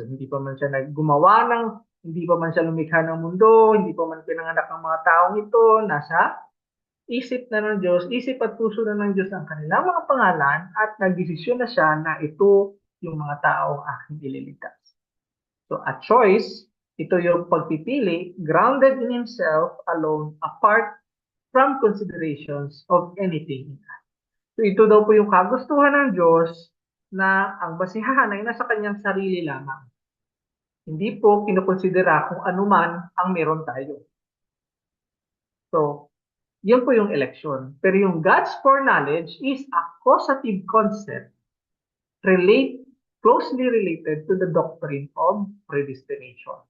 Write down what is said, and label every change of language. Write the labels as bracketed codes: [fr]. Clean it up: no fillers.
[tl] So, hindi pa man siya hindi pa man siya lumikha ng mundo, hindi pa man pinanganak ng mga taong ito, nasa isip na ng Diyos, isip at puso na ng Diyos ang kanilang mga pangalan at nagdesisyon na siya na ito yung mga taong aking ililigtas. [en] So, a choice, [tl] ito yung pagpipili, [en] grounded in Himself alone, apart from considerations of anything in us. [tl] So, ito daw po yung kagustuhan ng Diyos na ang basihan ay nasa kanyang sarili lamang. Hindi po kinukonsidera kung anuman ang meron tayo. So, yun po yung election. Pero yung [en] God's foreknowledge is a causative concept closely related to the doctrine of predestination.